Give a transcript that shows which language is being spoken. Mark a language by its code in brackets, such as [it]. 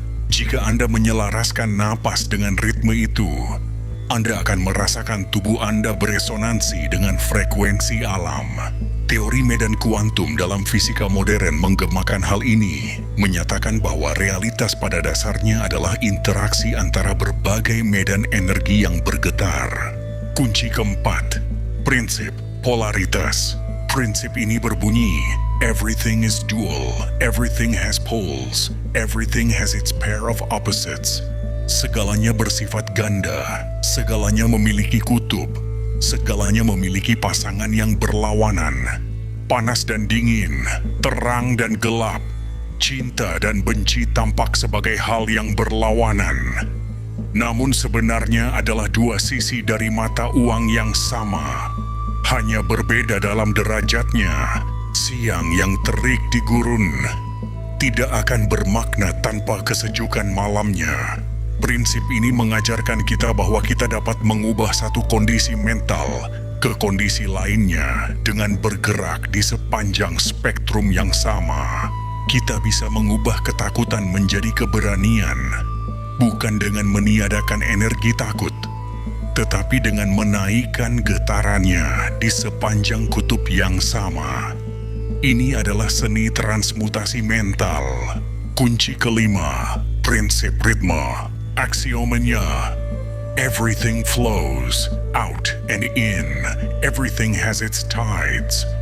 [id] Jika Anda menyelaraskan napas dengan ritme itu, Anda akan merasakan tubuh Anda beresonansi dengan frekuensi alam. Teori medan kuantum dalam fisika modern menggemakan hal ini, menyatakan bahwa realitas pada dasarnya adalah interaksi antara berbagai medan energi yang bergetar. Kunci keempat, prinsip polaritas. Prinsip ini berbunyi, [en] everything is dual, everything has poles, everything has its pair of opposites. [id] Segalanya bersifat ganda, segalanya memiliki kutub, segalanya memiliki pasangan yang berlawanan. Panas dan dingin, terang dan gelap, cinta dan benci tampak sebagai hal yang berlawanan. Namun sebenarnya adalah dua sisi dari mata uang yang sama. Hanya berbeda dalam derajatnya. Siang yang terik di gurun tidak akan bermakna tanpa kesejukan malamnya. Prinsip ini mengajarkan kita bahwa kita dapat mengubah satu kondisi mental ke kondisi lainnya dengan bergerak di sepanjang spektrum yang sama. Kita bisa mengubah ketakutan menjadi keberanian, bukan dengan meniadakan energi takut, tetapi dengan menaikkan getarannya di sepanjang kutub yang sama. Ini adalah seni transmutasi mental. Kunci kelima, prinsip ritme. Aksiomanya, [en] Everything flows out and in. Everything has its tides.